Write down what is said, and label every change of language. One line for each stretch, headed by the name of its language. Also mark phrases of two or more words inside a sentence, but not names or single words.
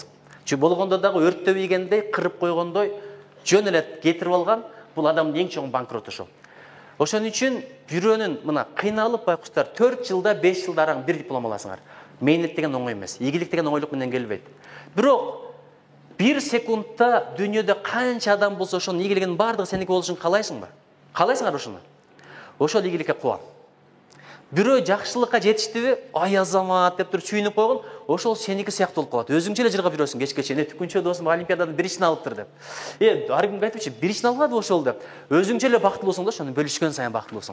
Kyrgyz: Болгондо дагы өрттөп ийгендей, кырып койгондой жөн эле кетирип алган, бул адамдын эң чоң банкроту ошол. Ошон үчүн бирөөнүн мына кыйналып байкуштар 4 жылда 5 жылда араң бир диплом аласыңар. Мээнет деген оңой эмес. Ийгилик деген оңойлук менен келбейт. Бирок Bir секундта дүниеде қанша адам болса, ошонун ийгилигинин бардыгы сеники болушун каалайсыңбы? Каалайсыңар ошону? Ошол ийгиликке кубам. Бирөө жакшылыкка жетиштиби? Ай азамат деп туруп сүйүнүп койгон, ошол сеники сыяктуу болуп калат. Өзүңчө эле жыргап жүрөсүң кечке чейин. Түкүнчө досум олимпиададан биринчисин алыптыр деп. Ар кимге айтыпчы, биринчисин албады ошол деп. Өзүңчө эле бактылуусуң да, ошону бөлүшкөн сайын бактылуусуң.